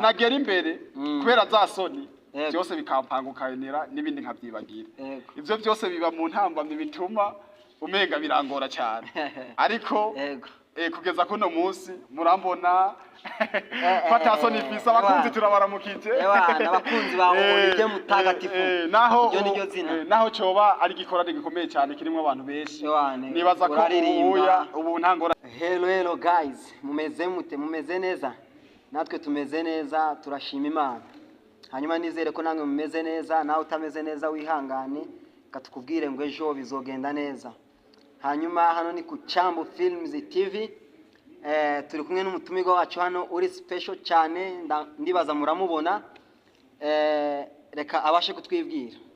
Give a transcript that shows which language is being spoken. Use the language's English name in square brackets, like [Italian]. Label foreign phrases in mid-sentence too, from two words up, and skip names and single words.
[Rundi] nagera imbere kubera za soni byose bikampangukanira n'ibindi nkabyibagira ivyo byose biba mu ntambamye bituma umenga birangora cyane ariko kugeza kuno munsi murambona kwatasoni fisa abakunzi turabaramukije abakunzi bawe uje mutagatifu naho coba ari gikorane gikomeye cyane kirimo abantu benshi nibaza ko ubu ntangora. [English] Hello guys, [Rundi] mumeze neza? Natwe tumeze neza turashima Imana. Hanyuma nizere ko namwe mumeze neza, nawe utameze neza wihangane katukubwire ngo ejo bizogenda neza. Hanyuma hano ni ku Chambo Films TV, turi kumwe n'umutumirwa wacu hano uri special cyane, ndibaza muramubona, reka abashe kutwibwira.